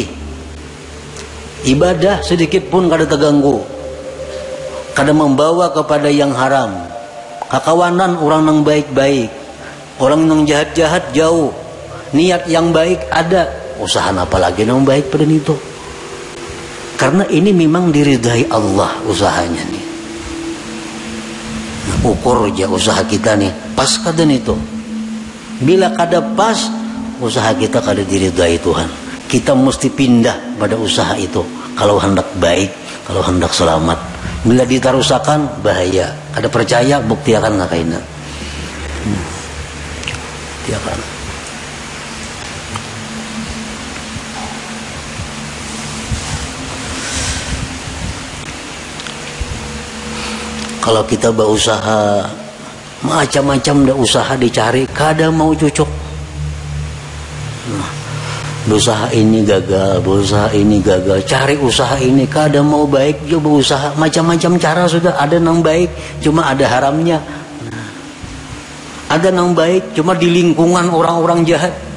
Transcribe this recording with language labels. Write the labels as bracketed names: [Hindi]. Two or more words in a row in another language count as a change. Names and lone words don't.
[Banjar] Ibadah sedikit pun kada terganggu, kada membawa kepada yang haram. Kakawanan orang yang baik-baik, orang yang jahat-jahat jauh. [Indonesian] Niat yang baik ada, usaha apalagi yang baik pada itu. Karena ini memang diridai Allah usahanya nih. [Banjar] Ukur aja usaha kita nih pas kada itu. Bila kada pas, usaha kita kada diridai Tuhan. [Indonesian] Kita mesti pindah pada usaha itu kalau hendak baik, kalau hendak selamat. [Banjar] Bila ditarusakan bahaya. Kada percaya bukti akan ngakaina. [Indonesian] Bukti akan. Kalau kita berusaha macam-macam dah usaha dicari, [Banjar] kada mau cocok. [Indonesian] Nah, berusaha ini gagal, berusaha ini gagal, cari usaha ini kada mau baik, juga berusaha macam-macam cara sudah ada yang baik, cuma ada haramnya. Nah, ada yang baik, cuma di lingkungan orang-orang jahat.